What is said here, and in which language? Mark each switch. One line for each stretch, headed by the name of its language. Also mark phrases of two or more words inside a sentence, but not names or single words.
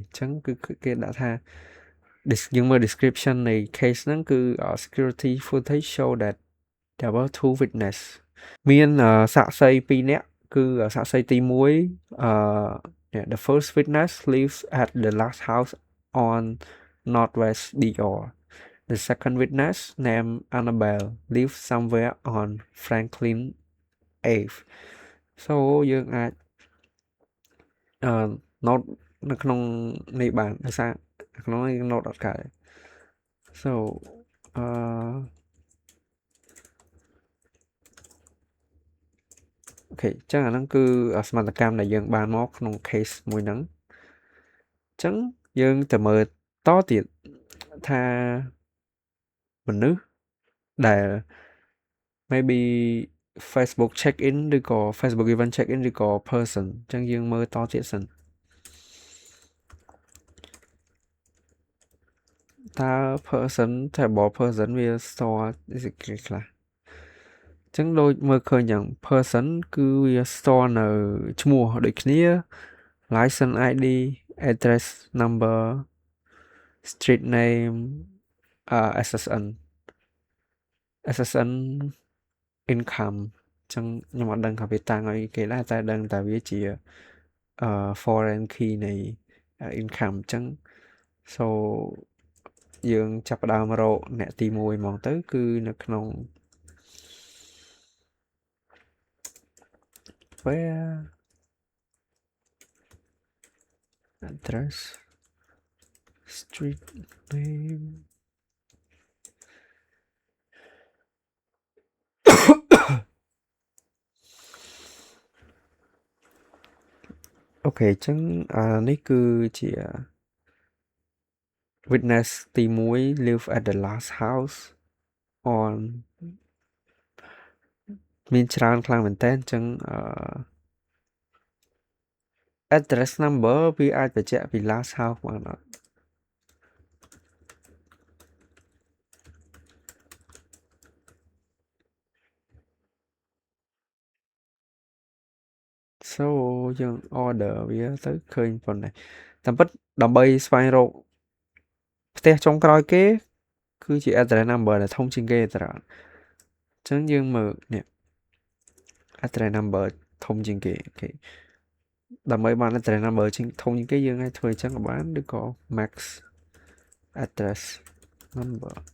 Khmer: អញ្ចឹងគឺគេដាក់ថាយើងមើល description នៃ case ហ្នឹងគឺ
English: security footage show that there were 2 witness
Khmer: មានសាក្សី2នាក់គឺសាក្សីទី1
English: the first witness lives at the last house on Northwest Dior the second witness named Annabelle lives somewhere on Franklin Ave so
Khmer: យើងអាច note នៅក្នុងនេះបានដោយសារក្នុងនេះ note អត់កើត
English: so
Khmer: អូខេអញ្ចឹងអាហ្នឹងគឺសមត្ថកម្មដែលយើងបានមកក្នុង case មួយហ្នឹងអញ្ចឹងយើងទៅមើលតទៀតថាមនុស្សដែល maybe
English: Facebook check in
Khmer: ឬក៏
English: Facebook event check in
Khmer: ឬក៏ person អញ្ចឹងយើងមើលតទៀតសិន តើ
English: person table person
Khmer: វា store គេខ្លះអញ្ចឹងដូចមើលឃើញយ៉ាង person គឺវា store នៅឈ្មោះដូចគ្នា
English: license ID address number street name SSN
Khmer: income ចឹងខ្ញុំអត់ដឹងថាវាតាំងឲ្យគេដែរតែដឹងតែវាជា
English: foreign key
Khmer: នៃ income ចឹង so យើងចាប់ផ្ដើមរកអ្នកទី1ហ្មងទៅគឺនៅក្នុង
English: where address street name
Khmer: អូខេចឹងនេះគឺជា witness ទី1
English: live at the last house on
Khmer: មានច្រើនខ្លាំងមែនតើចឹង
English: address number
Khmer: វាអាចបញ្ជាក់ពី
English: last house
Khmer: បានអត់ so យើង order វាទៅឃើញប៉ុណ្ណេះតាមពិតដើម្បីស្វែងរកផ្ទះចុងក្រោយគេគឺជា
English: address number
Khmer: ដែលធំជាងគេតាអញ្ចឹងយើងមើលនេះ
English: address number
Khmer: ធំជាងគេអូខេដើម្បីបាន
English: address number
Khmer: ធំជាងគេយើងអាចធ្វើអញ្ចឹងក៏បានឬក៏
English: max address number